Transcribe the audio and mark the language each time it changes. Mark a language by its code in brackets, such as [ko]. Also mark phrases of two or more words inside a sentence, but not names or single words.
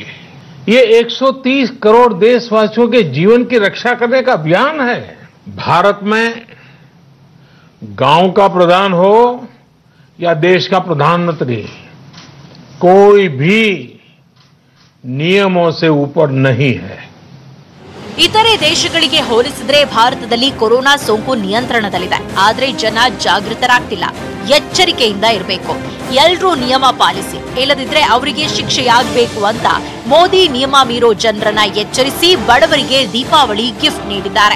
[hi] ये 130 करोड़ देशवासियों के जीवन की रक्षा करने का अभियान है। भारत में गांव का प्रधान हो या देश का प्रधानमंत्री, कोई भी नियमों से ऊपर नहीं है। [kn] ಇತರೆ ದೇಶಗಳಿಗೆ ಹೋಲಿಸಿದ್ರೆ ಭಾರತದಲ್ಲಿ ಕೊರೋನಾ ಸೋಂಕು ನಿಯಂತ್ರಣದಲ್ಲಿದೆ. ಆದರೆ ಜನ ಜಾಗೃತರಾಗ್ತಿಲ್ಲ. ಎಚ್ಚರಿಕೆಯಿಂದ ಇರಬೇಕು. ಎಲ್ಲರೂ ನಿಯಮ ಪಾಲಿಸಿ, ಇಲ್ಲದಿದ್ರೆ ಅವರಿಗೆ ಶಿಕ್ಷೆಯಾಗಬೇಕು ಅಂತ ಮೋದಿ ನಿಯಮ ಮೀರೋ ಜನರನ್ನ ಎಚ್ಚರಿಸಿ ಬಡವರಿಗೆ ದೀಪಾವಳಿ ಗಿಫ್ಟ್ ನೀಡಿದ್ದಾರೆ.